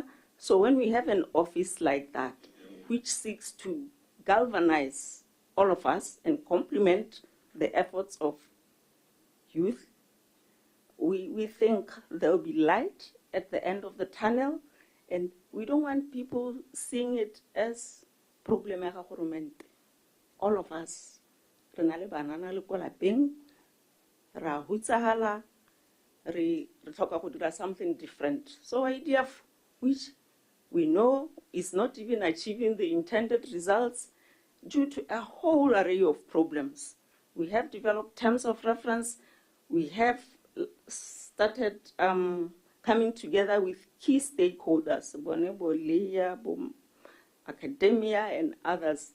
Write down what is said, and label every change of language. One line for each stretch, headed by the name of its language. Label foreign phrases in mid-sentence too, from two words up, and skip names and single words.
English: So when we have an office like that, which seeks to galvanize all of us and complement the efforts of youth, we think there will be light at the end of the tunnel, and we don't want people seeing it as problem ya government. All of us,
Tswana: re na le banana le kwa lapeng, ra hutsahala, re tlhoka go dira
English: something different. So IDF, which we know is not even achieving the intended results due to a whole array of problems. We have developed terms of reference. We have started coming together with key stakeholders, academia and others.